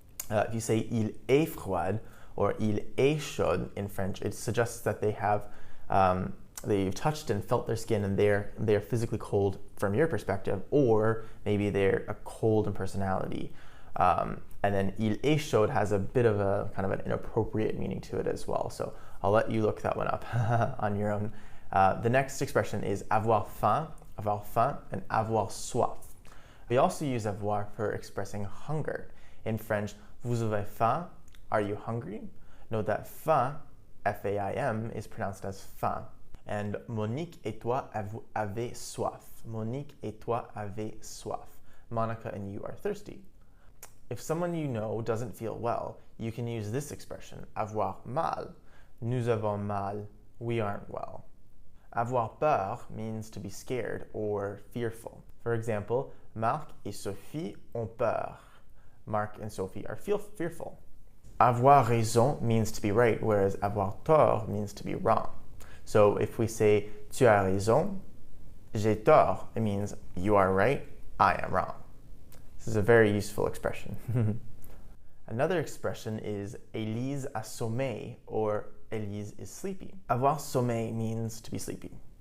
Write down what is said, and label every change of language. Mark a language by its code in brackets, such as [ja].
[en] If you say [fr] il est froid [en] or [fr] il est chaud [en] in French, it suggests that they have they've touched and felt their skin and they're physically cold from your perspective, or maybe they're a cold in personality. And then [fr] il est chaud [en] has a bit of a kind of an inappropriate meaning to it as well. So I'll let you look that one up on your own. The next expression is avoir faim, and avoir soif. We also use avoir for expressing hunger. In French, [fr] vous avez faim, [en] are you hungry? Note that faim, F-A-I-M, is pronounced as faim. [fr] And Monique et toi avez soif. Monique et toi avez soif. [en] Monica and you are thirsty. If someone you know doesn't feel well, you can use this expression, avoir mal. [fr] Nous avons mal, [en] we aren't well. Avoir peur means to be scared or fearful. For example, [fr] Marc et Sophie ont peur. [en] Mark and Sophie are fearful. Avoir raison means to be right, whereas avoir tort means to be wrong. So if we say [fr] tu as raison, j'ai tort, [en] it means you are right, I am wrong. This is a very useful expression. Another expression is [fr] Élise a sommeil, [en] or Élise is sleepy. Avoir sommeil means to be sleepy.